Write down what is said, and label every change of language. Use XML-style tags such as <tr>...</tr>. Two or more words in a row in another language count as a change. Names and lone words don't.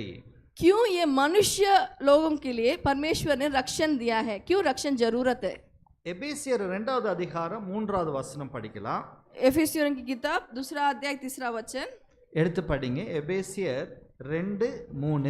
<hi>क्यों ये मनुष्य लोगों के लिए परमेश्वर ने रक्षण दिया है? क्यों रक्षण जरूरत है?</hi> <ta>எபேசியர் 2வது அதிகாரம் 3வது வசனம் படிக்கலாம்.</ta> <hi>एफेसियों की किताब 2 अध्याय 3 वचन</hi> <ta>எடுத்து படிங்க. எபேசியர் 2:3.</ta>